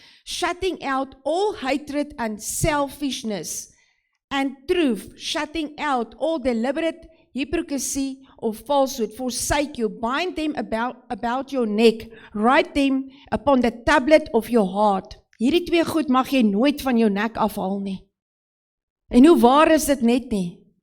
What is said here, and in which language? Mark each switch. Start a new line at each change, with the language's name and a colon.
English: Shutting out all hatred and selfishness and truth, shutting out all deliberate hypocrisy or falsehood, forsake you, bind them about your neck, write them upon the tablet of your heart.
Afrikaans: Hierdie twee goed mag jy nooit van jou nek afhaal nie. En hoe waar is dit net nie?